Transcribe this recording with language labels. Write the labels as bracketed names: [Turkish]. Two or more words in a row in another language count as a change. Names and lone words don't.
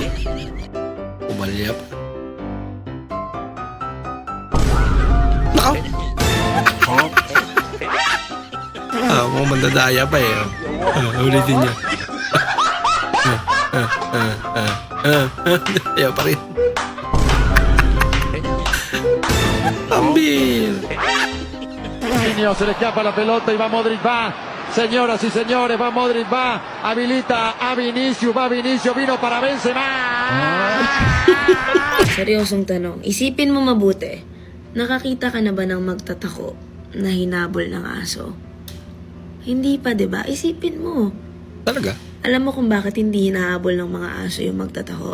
[Filipino] Umalya pa. Nako. Mukhang mandadaya pa eh. Ulitin niya. Ayaw pa rin. Ambir. [Spanish] Se le escapa la pelota y va Modric, va. Señoras y señores, va Modric, va. Habilita a Vinicius, vino para Benzema. [Filipino] Seryosong tanong, isipin mo mabuti. Nakakita ka na ba ng magtatako na hinabol ng aso? Hindi pa, 'di ba? Isipin mo. Talaga? Alam mo kung bakit hindi hinahabol ng mga aso yung magtataho?